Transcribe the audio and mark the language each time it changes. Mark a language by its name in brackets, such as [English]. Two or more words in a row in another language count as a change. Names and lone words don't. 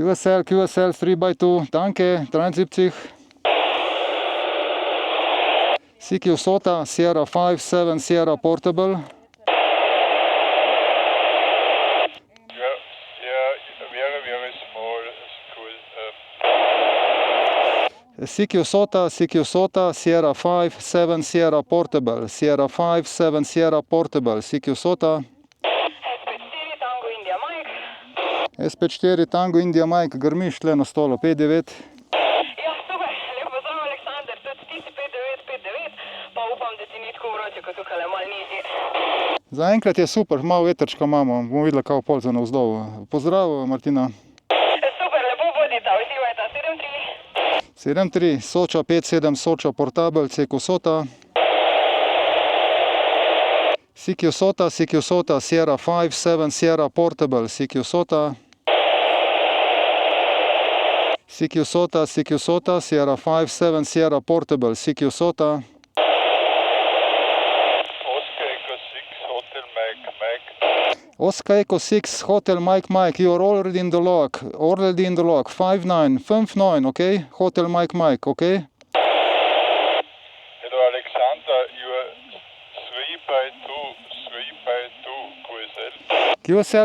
[English] QSL 3x2, danke, 73. CQ SOTA Sierra 5-7 Sierra Portable. Very small school. CQ SOTA Sierra 5-7 Sierra Portable. Sierra 5-7 Sierra Portable. CQ SOTA. SP4 Tango India Mike, [Slovenian] grmiš tle na stolu, 5-9. Ja, super, lep pozdrav, Aleksander, tudi ti si 5-9, pa upam, da ti ni tako vroče, kot tukaj malo nižje. Zaenkrat je super, malo vetrčka imamo, bomo videli, kako pol za navzdol. Pozdrav, Martina. Super, lepo bodita, uživajta, 7-3. [English] 7-3, Soča 5-7 Soča Portable, CQ SOTA. CQ SOTA Sierra 5-7 Sierra Portable, CQ SOTA. CQ SOTA Sierra 5-7 Sierra Portable, CQ SOTA. Oscar Echo 6 Hotel Mike Mike. Oscar Echo 6 Hotel Mike Mike, you are already in the log, 5-9, okay? Hotel Mike Mike, okay? Hello Alexander, you are 3x2